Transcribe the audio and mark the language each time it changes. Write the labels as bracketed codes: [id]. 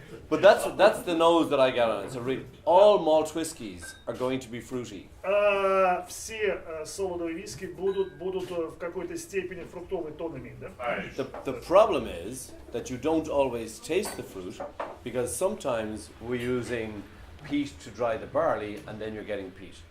[en] But that's the nose that I got on it. So all malt whiskies are going to be fruity. [ru] Все солодовые виски будут в какой-то степени фруктовый тон иметь, да? [en] The problem is that you don't always taste the fruit because sometimes we're using peat to dry the barley and then you're getting peat.